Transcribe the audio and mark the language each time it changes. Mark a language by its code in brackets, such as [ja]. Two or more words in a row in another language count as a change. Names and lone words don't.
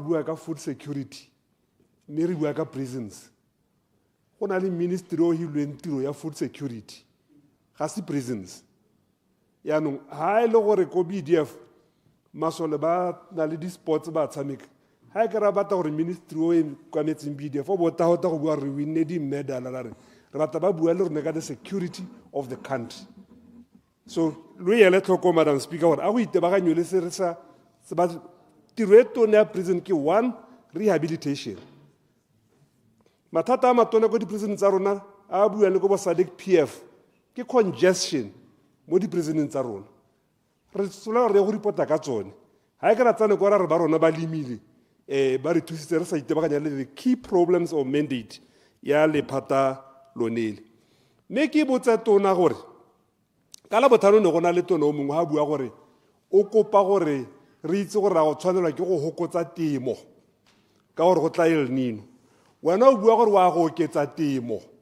[tn] gore re bua ka food security mme re bua ka prisons go go na le ministry o hilweng tiro ya food security ga se prisons yaanong ha e le gore ko BDF masole ba na le di-sports ba tshameka ha e ke ra batla gore ministry o e kwametseng BDF o botagota go bua re winne di-medal ra re batla ba bua le rone ka [en] the security of the country. [tn] So lo ele tlhoko [en] Madam Speaker [tn] gore a go itebaganye le se re sa tiro e tone ya prison ke one, rehabilitation. Mathata a matone ko di-prison tsa rona a bua le ko bo SADC PF ke congestion mo di-prison tsa rona re sola re go ripota ka tsone ha e ka tsane ko ra re ba rona ba limile ba re thusitse re sa itebaganya le [en] the key problems or mandate [tn] ya lephata lonele mme ke botsa tona gore ka la bothano ne gona le tona o mongwe ha bua gore o kopa gore re itse gore ra go tshwanelwa ke go hokotsa temo ka gore go tla El Nino wena o bua gore wa go oketsa temo